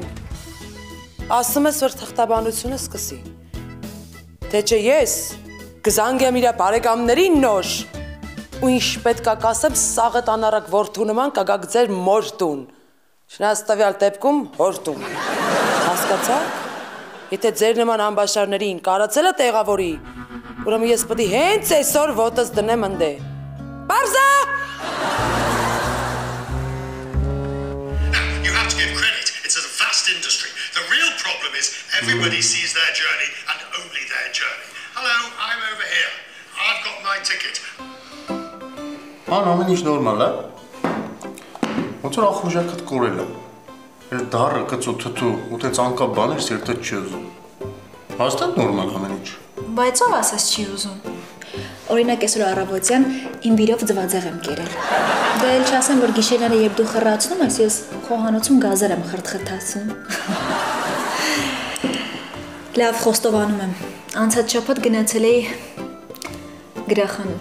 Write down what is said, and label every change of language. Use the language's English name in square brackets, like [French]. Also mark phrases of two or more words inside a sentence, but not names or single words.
[Armenian] Ասում ես, որ թղթաբանությունը սկսի։ Թե չէ ես կզանգեմ իր բարեկամներին նոր ու ինչ պետք է կասեմ սաղը տանարակ որդու նման կգաք ձեր մոր տուն։ Չնայած տվյալ դեպքում հոր տուն։ Հասկացա՞ք։ Եթե ձեր նման ամբաշարներին կարացել է տեղավորի, ուրեմն ես պետք է հենց այսօր ոտս դնեմ ընդե։ Պարզա։ [English] You have to give credit. It's a vast industry. The real problem is everybody sees their journey and only their journey. Hello, I'm over here. I've got my ticket. [Armenian] Ամեն ինչ նորմալ է։ Ոնց որ ախորժակդ կորել է։ Այդ դառը կծու թթու ու տենց անկապ բաներ սերտը չի ուզում։ Հաստատ նորմալ ամեն ինչ։ Բայց ով ասես չի ուզում։ Օրինակ այսօր առավոտյան իմ բիրով ձվածեղ եմ կերել։ Դա էլ չասեմ, որ գիշերները երբ դու խռացնում ես, ես խոհանոցում գազեր եմ խրթխրթացնում։ Լավ խոստովանում եմ։ Անցած շաբաթ գնացել էի գրախանութ։